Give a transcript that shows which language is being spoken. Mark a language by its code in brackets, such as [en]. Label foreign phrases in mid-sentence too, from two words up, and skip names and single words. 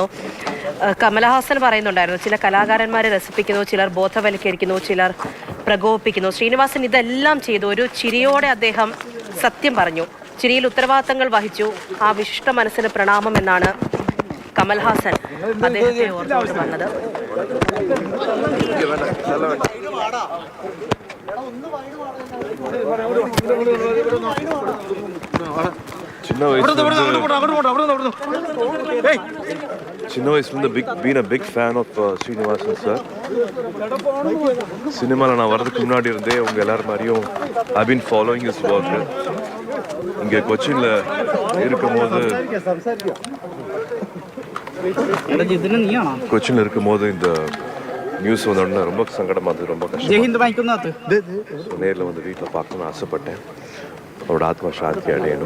[ml] കമൽഹാസൻ പറയുന്നുണ്ടായിരുന്നു, ചില കലാകാരന്മാരെ രസിപ്പിക്കുന്നു, ചിലർ ബോധവൽക്കരിക്കുന്നു, ചിലർ പ്രകോപിപ്പിക്കുന്നു. ശ്രീനിവാസൻ ഇതെല്ലാം ചെയ്തു. ഒരു ചിരിയോടെ അദ്ദേഹം സത്യം പറഞ്ഞു, ചിരിയിൽ ഉത്തരവാദിത്തങ്ങൾ വഹിച്ചു. ആ വിശിഷ്ട മനസ്സിന് പ്രണാമം എന്നാണ് കമൽഹാസൻ അദ്ദേഹത്തെ ഓർത്തുകൊണ്ട് വന്നത്. [ta] சின்ன வயசுலேருந்து [en] been a big fan of [ta] ஸ்ரீனிவாசன் சார். சினிமாவில் நான் வர்றதுக்கு முன்னாடி இருந்தே உங்கள் எல்லாரும் மாதிரியும் [en] I been following his work. [ta] இங்கே கொச்சினில் இருக்கும்போது இந்த நியூஸ் வந்தோடனே ரொம்ப சங்கடமாக இருந்தது, ரொம்ப கஷ்டம். நேரில் வந்து வீட்டில் பார்க்கணும்னு ஆசைப்பட்டேன். அவரோட ஆத்மா சாந்தி அடையணும்.